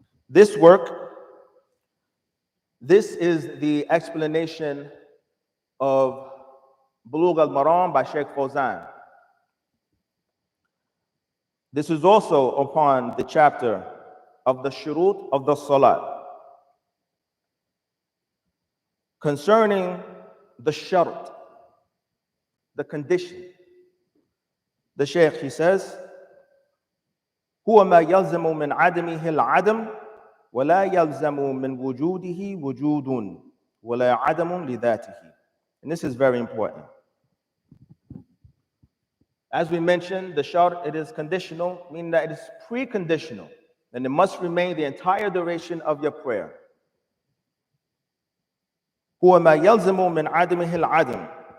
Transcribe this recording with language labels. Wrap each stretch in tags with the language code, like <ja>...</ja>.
<en>This work, this is the explanation of Bulugh al-Maram by Sheikh Fawzan. This is also upon the chapter of the shurut of the salat. Concerning the shart, the condition, the Shaykh, he says,</en> <ar>هو ما يلزم من عدمه العدم ولا يلزم من وجوده وجود ولا عدم لذاته.</ar> <en>And this is very important. As we mentioned, the shart, it is conditional, meaning that it is preconditional, and it must remain the entire duration of your prayer.</en> <ar>هو ما يلزم من عدمه العدم.</ar>